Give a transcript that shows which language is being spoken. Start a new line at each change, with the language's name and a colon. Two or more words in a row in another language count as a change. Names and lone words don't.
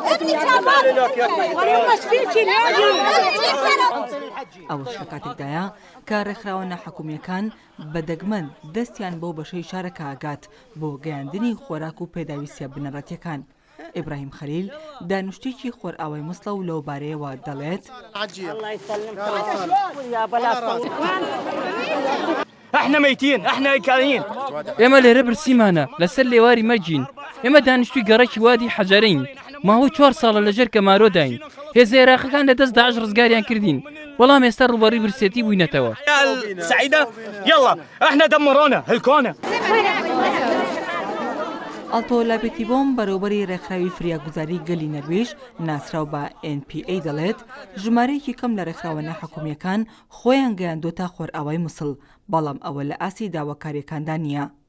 Central Kurdish: ئەوە کاتێکدایە کە ڕێکخراوە ناحکومیەکان بە دەگمەن دەستیان بۆ بەشەی شارەکە ئاگات بۆ گەیاندنی خۆراک و پێداویستە بنەڕەتیەکان. ئیبراهیم خەلیل دانیشتێکی خۆرئاوای موسڵە و لەو بارەیەوە دەڵێت
Arabic: احنا ميتين احنا كارين
Central Kurdish: ئێمە لێرە برسیمانە لەسەر لێواری مەرجین ئێمە دانیشتووی گەڕێکی وادی حەجەرەین ماوەی 4 ساڵە لەژێر کەمارۆداین هێزە عێراقیەکان لە دەست داعش ڕزگاریان کردین بەڵام ئێستا ڕوبەڕووی برسێتی بووینەتەوە.
Arabic: سعيدة يلا احنا دمرونا هلكونا.
Central Kurdish: ئەڵتۆلابێتی بۆم بەرەوبەری ڕێکخراوی فریاگوزاری گەلی نەروێژ ناسراو بە NPA دەڵێت ژمارەیەکی کەم لە ڕێکخراوە ناحکومیەکان خۆیان گەیاندۆتە خۆرئاوای موسڵ بەڵام ئەوە لە ئاسی داواکاریەکاندا نییە.